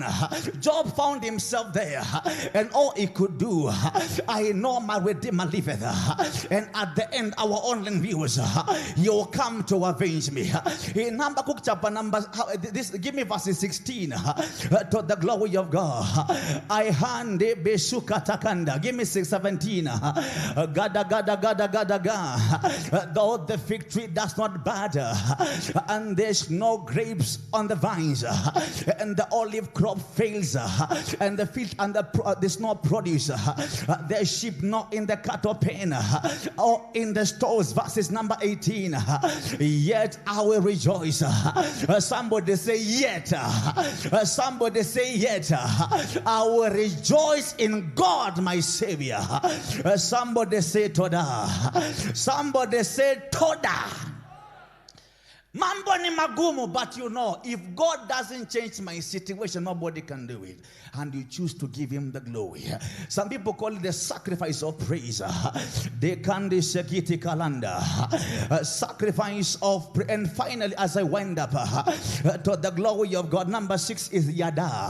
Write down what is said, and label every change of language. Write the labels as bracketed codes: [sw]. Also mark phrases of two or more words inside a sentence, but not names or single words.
[en] Job found himself there, and all he could do, I know my Redeemer liveth. And at the end, our online viewers, you'll come to avenge me. In Habakkuk chapter number, give me verses 16, to the glory of God. I hand it besuka takanda. Give me 6:17. Gada gada gada gada ga. Though the fig tree does not bud, and there's no grapes on the vines, and the olive crop fails, and the field and there's no produce, there's sheep not in the cattle pen or in the stores. Verses number 18. Yet I will rejoice. Somebody say yet. Somebody say yet. I will rejoice in God, my Savior. Somebody say Toda. Somebody say Toda. [sw] Mambo ni magumu, [en] but you know, if God doesn't change my situation, nobody can do it. And you choose to give him the glory. Some people call it the sacrifice of praise. They can sekiti kalanda. Sacrifice of praise. And finally, as I wind up to the glory of God, number 6 is Yada.